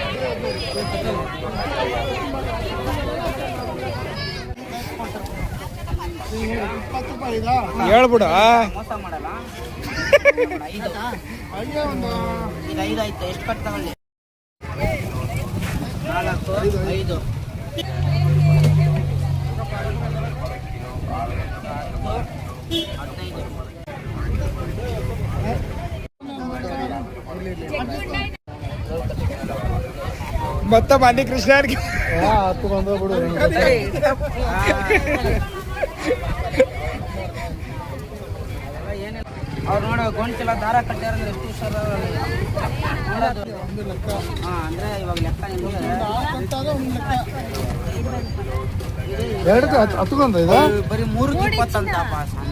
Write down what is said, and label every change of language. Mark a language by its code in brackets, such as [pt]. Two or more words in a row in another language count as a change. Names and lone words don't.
[kn] ಹೇಳ್ಬಿಡು. ಮೋಸ ಮಾಡಲ್ಲ. 5 ಇದು 5 ಆಯ್ತು. ಎಷ್ಟು ಕಟ್ ತಗೊಳ್ಳಿ? 4 5 [te] మొత్తం అన్ని కృష్ణానికి [kn] ಅವ್ರು ನೋಡೋ ಗೋಣಿಚೀಲ ದಾರ ಕಟ್ಟಾರಂದ್ರೆ ಎಷ್ಟು ಹುಷಾರ ನೋಡೋದು. ಅಂದ್ರೆ ಇವಾಗ ಲೆಕ್ಕ ಬರೀ 320 ಅಂತಪ್ಪ ಸ್ವಾಮಿ.